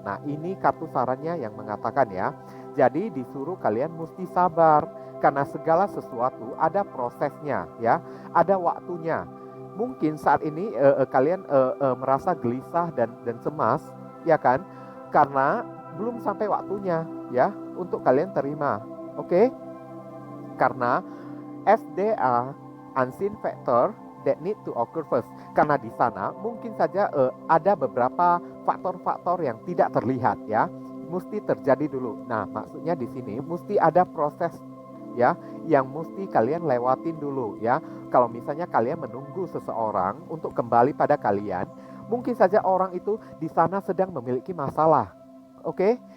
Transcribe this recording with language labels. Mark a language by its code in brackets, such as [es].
[id] Nah, ini kartu sarannya yang mengatakan ya. Jadi disuruh kalian mesti sabar karena segala sesuatu ada prosesnya ya, ada waktunya. Mungkin saat ini kalian merasa gelisah dan cemas ya kan, karena belum sampai waktunya ya untuk kalian terima. Oke? Karena [en] as there are unseen factor that need to occur first. [id] Karena di sana mungkin saja ada beberapa faktor-faktor yang tidak terlihat ya, mesti terjadi dulu. Nah, maksudnya di sini mesti ada proses ya yang mesti kalian lewatin dulu ya. Kalau misalnya kalian menunggu seseorang untuk kembali pada kalian, mungkin saja orang itu di sana sedang memiliki masalah. Oke?